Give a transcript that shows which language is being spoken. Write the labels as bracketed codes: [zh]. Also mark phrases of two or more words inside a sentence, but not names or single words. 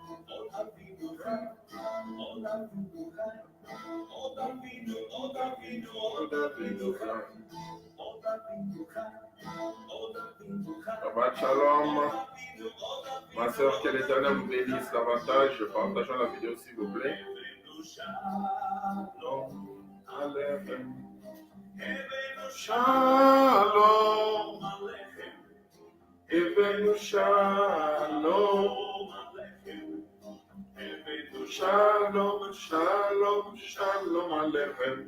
[he] שבת שלום. [fr] Ma soeur, que l'Éternel vous bénisse davantage. Partageons la vidéo s'il vous plaît. [he] Shalom. הבאנו שלום. שלום, שלום, שלום עליכם.